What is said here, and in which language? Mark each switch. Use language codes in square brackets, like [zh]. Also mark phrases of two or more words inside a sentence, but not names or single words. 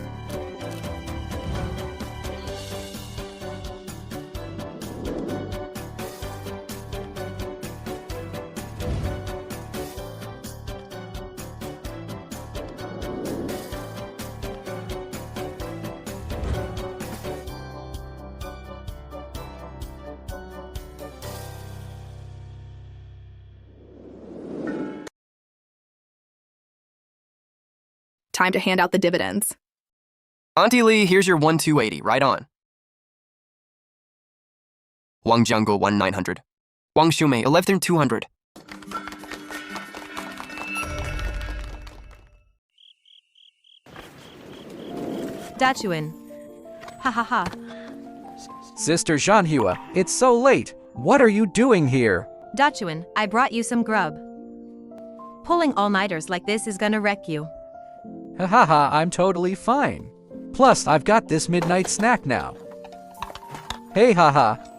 [en] Time to hand out the dividends. Auntie Lee, here's your 1,280, right on. Wang Jiango 1,900. Wang Shumei 11,200. Dachuan. Ha ha ha. Sister Zhanhua, it's so late. What are you doing here? Dachuan, I brought you some grub. Pulling all-nighters like this is gonna wreck you. Haha, I'm totally fine. Plus, I've got this midnight snack now. Hey haha.